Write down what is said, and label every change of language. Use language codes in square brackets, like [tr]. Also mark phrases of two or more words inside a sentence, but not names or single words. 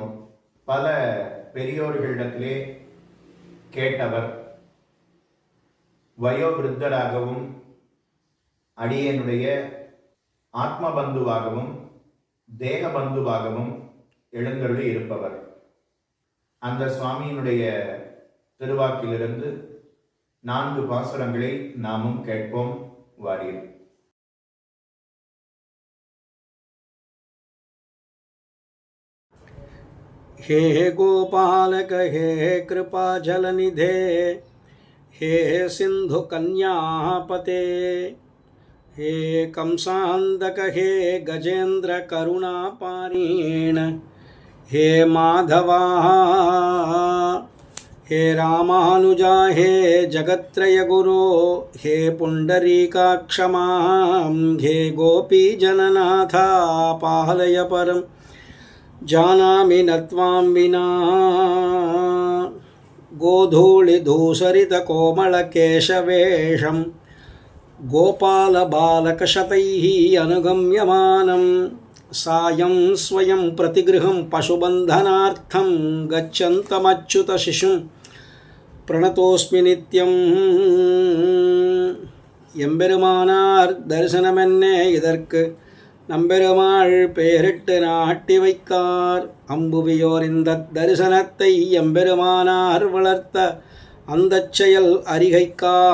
[ta] பல பெரியோர்களிடத்திலே கேட்டவர், வயோவிருத்தராகவும் அடியனுடைய ஆத்மபந்துவாகவும் தேகபந்துவாகவும் எழுந்தருளி இருப்பவர். அந்த சுவாமியினுடைய திருவாக்கிலிருந்து 4 பாசுரங்களை நாமும் கேட்போம். வாரீர். [sa] हे गोपालक हे कृपा जलनिधे हे सिंधु कन्यापते हे कंसांदक हे गजेंद्र करुणापारीण हे माधवा हे रामानुजा हे जगत्त्रय गुरो हे पुंडरीकाक्षमा हे गोपी जननाथा पालय परम जानामि न त्वां विना गोधूलिधूसरितकोमलकेशवेषं गोपालबालकशतैः अनुगम्यमानं सायं स्वयं प्रतिगृहं पशुबन्धनार्थं गच्छन्तमच्युतशिशुं प्रणतोऽस्मि नित्यम् [ta] எம்பெருமானார் தரிசனமென்னே இதற்கு நம்பெருமாள் பெயரிட்டு நாட்டி வைக்கார். அம்புவியோர் இந்த தரிசனத்தை எம்பெருமானார் வளர்த்த அந்த செயல் அறிகைக்கா.